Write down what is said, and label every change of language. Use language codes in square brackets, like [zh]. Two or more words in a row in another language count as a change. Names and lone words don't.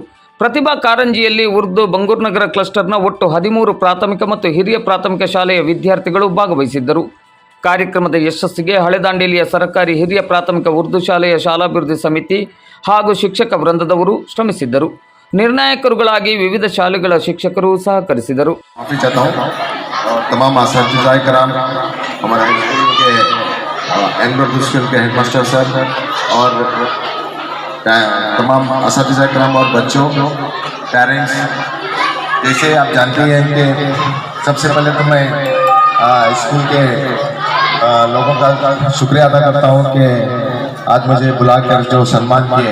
[kn] ಪ್ರತಿಭಾ ಕಾರಂಜಿಯಲ್ಲಿ ಉರ್ದು ಬಂಗೂರ್ನಗರ ಕ್ಲಸ್ಟರ್ನ ಒಟ್ಟು 13 ಪ್ರಾಥಮಿಕ ಮತ್ತು ಹಿರಿಯ ಪ್ರಾಥಮಿಕ ಶಾಲೆಯ ವಿದ್ಯಾರ್ಥಿಗಳು ಭಾಗವಹಿಸಿದ್ದರು. ಕಾರ್ಯಕ್ರಮದ ಯಶಸ್ಸಿಗೆ ಹಳೆ ದಾಂಡೇಲಿಯ ಸರ್ಕಾರಿ ಹಿರಿಯ ಪ್ರಾಥಮಿಕ ಉರ್ದು ಶಾಲೆಯ ಶಾಲಾಭಿವೃದ್ಧಿ ಸಮಿತಿ ಹಾಗೂ ಶಿಕ್ಷಕ ವೃಂದದವರು ಶ್ರಮಿಸಿದ್ದರು. ನಿರ್ಣಾಯಕರುಗಳಾಗಿ ವಿವಿಧ ಶಾಲೆಗಳ ಶಿಕ್ಷಕರು ಸಹಕರಿಸಿದರು. [hi] तमाम असातिज़ाए कराम, हमारे स्कूल के एंग्लो स्कूल के [en] headmaster sir [hi] और तमाम असातिज़ाए कराम और बच्चों, पेरेंट्स, जैसे आप जानते हैं कि सबसे पहले तो मैं स्कूल के लोगों का शुक्रिया अदा करता हूं कि आज मुझे बुलाकर जो सम्मान किए।